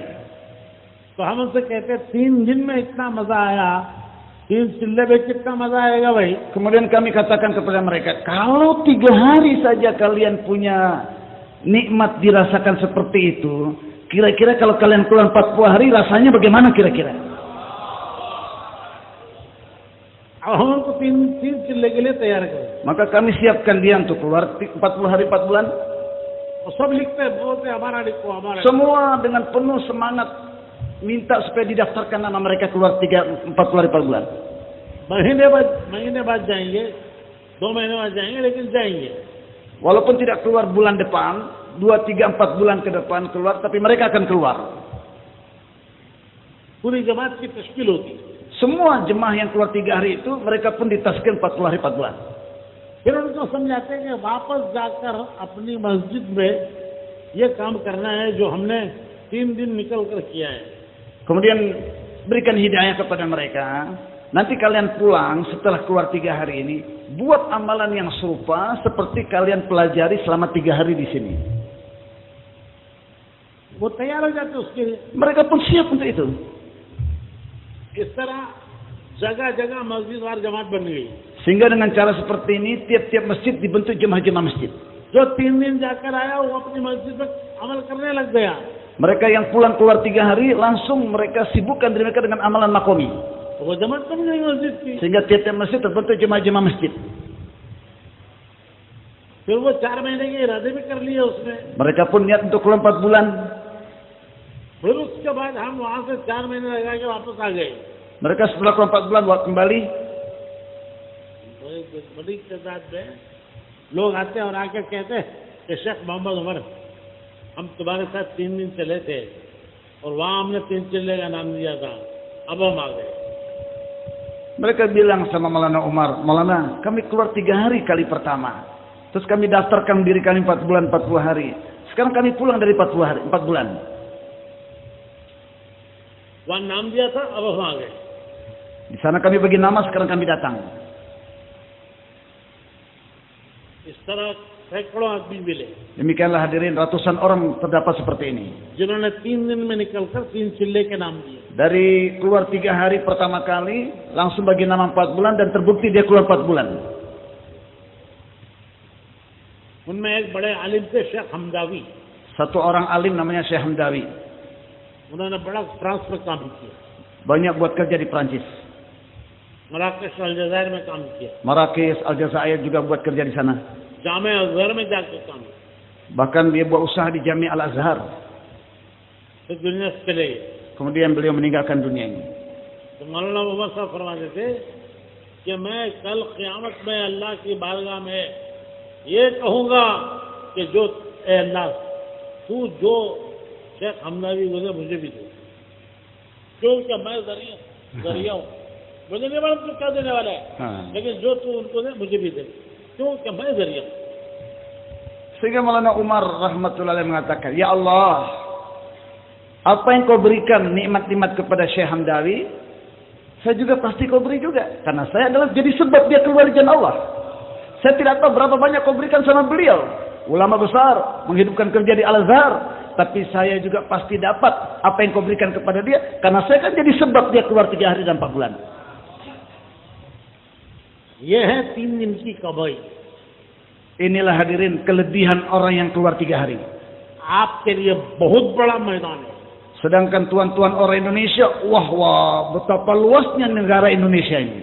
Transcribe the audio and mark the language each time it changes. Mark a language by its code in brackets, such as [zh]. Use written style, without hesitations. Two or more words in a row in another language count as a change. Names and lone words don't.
[hi] तो हम उनसे कहते 3 दिन में इतना मजा आया, 3 चिल्ले में कितना मजा आएगा भाई। [id] Kemudian kami katakan kepada mereka, kalau 3 hari saja kalian punya nikmat dirasakan seperti itu, kira-kira kalau kalian keluar 40 hari rasanya bagaimana kira-kira? [hi] अब हम उनको 3 चिल्ले के लिए तैयार करें। [id] Maka kami siapkan dia untuk keluar 40 hari 4 bulan. [hi] और सब लिखते हैं, बोलते हमारा लिखो, हमारा। [id] Semua dengan penuh semangat minta supaya didaftarkan nama mereka keluar 40 hari 4 bulan. [hi] महीने बाद जाएंगे, 2 महीने बाद जाएंगे, लेकिन जाएंगे। [id] Walaupun tidak keluar bulan depan, 2, 3, 4 bulan ke depan keluar, tapi mereka akan keluar. [hi] पूरी जमात की तश्कील होती है। [id] Semua jemaah yang keluar 3 hari itu, mereka pun ditaskil 40 hari 4 bulan. [hi] फिर उनको समझाते हैं कि वापस जाकर अपनी मस्जिद में ये काम करना है जो हमने 3 दिन निकल कर किया है। [id] Kemudian berikan hidayah kepada mereka. Nanti kalian pulang setelah keluar 3 hari ini, buat amalan yang serupa seperti kalian pelajari selama 3 hari di sini. [hi] वो तैयार हो जाते उसके लिए। [id] Mereka pun siap untuk itu. [hi] इस तरह जगह-जगह मस्जिदवार जमात बन गई। [id] Sehingga dengan cara seperti ini, tiap-tiap masjid dibentuk jemaah-jemaah masjid. [hi] जो 3 दिन जाकर आया वो अपनी मस्जिद में अमल करने लग गया। [id] Mereka yang pulang keluar 3 hari, langsung mereka sibukkan diri mereka dengan amalan makomi. [hi] वो जमात बन गई मस्जिद की। [id] Sehingga tiap-tiap masjid terbentuk jemaah-jemaah masjid. [hi] फिर वो 4 महीने के इरादे भी कर लिए उसने। [id] Mereka pun niat untuk keluar 4 bulan. [hi] फिर उसके बाद हम वहां से 4 महीने लगा के वापस आ गए। [id] Mereka setelah keluar 4 bulan kembali. [hi] बड़ी तादाद में लोग आते हैं और आके कहते हैं कि शेख मोहम्मद उमर, हम तुम्हारे साथ 3 दिन चले थे और वहां हमने 3 चिल्ले का नाम दिया था, अब हम आ गए। [id] Mereka bilang sama Maulana Umar, Maulana, kami keluar 3 hari kali pertama. Terus kami daftarkan diri kami 4 bulan, 40 hari. Sekarang kami pulang dari 40 hari, 4 bulan. [hi] वहां नाम दिया था, अब हम आ गए। [id] Di sana kami bagi nama, sekarang kami datang. [hi] इस तरह सैकड़ों आदमी मिले [id] Demikianlah hadirin, ratusan orang terdapat seperti ini. [hi] जिन्होंने 3 दिन में निकलकर 3 चिल्ले के नाम दिए। [id] Dari keluar 3 hari pertama kali, langsung bagi nama 4 bulan dan terbukti dia keluar 4 bulan. [hi] उनमें एक बड़े आलिम थे शेख हमदावी। [id] Satu orang alim namanya Syekh Hamdawi. [hi] उन्होंने बड़ा फ्रांस में काम किया। [id] Banyak buat kerja di Prancis. [hi] मराकश अलजायर में काम किया, [id] Marrakesh, Aljazair juga buat kerja di sana. [hi] जामे अजहर में जाकर काम किया, [id] Bahkan dia buat usaha di Jami' Al-Azhar. [hi] फिर दुनिया से चले गए। [id] Kemudian beliau meninggalkan dunia ini. [hi] तो मौलाना मोहम्मद साहब फरमाते थे कि मैं कल क़यामत में अल्लाह की बारगाह में ये कहूँगा कि जो ए अल्लाह तू जो शेख हमदावी गुजरे मुझे भी दे, क्योंकि मैं जरिया हूँ, मुझे नहीं मालूम तू क्या देने वाला है, हाँ। लेकिन जो तू उनको दे मुझे भी दे, क्योंकि मैं जरिया हूँ। [id] Sehingga Maulana Umar rahmatullahi mengatakan, "Ya Allah, apa yang kau berikan nikmat-nikmat kepada Syekh Hamdawi, saya juga pasti kau beri juga. Karena saya adalah jadi sebab dia keluar dari jalan Allah. Saya tidak tahu berapa banyak kau berikan sama beliau. Ulama besar, menghidupkan kerja di Al-Azhar. Tapi saya juga pasti dapat apa yang kau berikan kepada dia. Karena saya kan jadi sebab dia keluar 3 hari dan 4 bulan. [hi] ये है 3 दिन की कमाई। [id] Inilah hadirin kelebihan orang yang keluar 3 hari. [hi] आपके लिए बहुत बड़ा मैदान है। [id] Sedangkan tuan-tuan orang Indonesia, wah betapa luasnya negara Indonesia ini.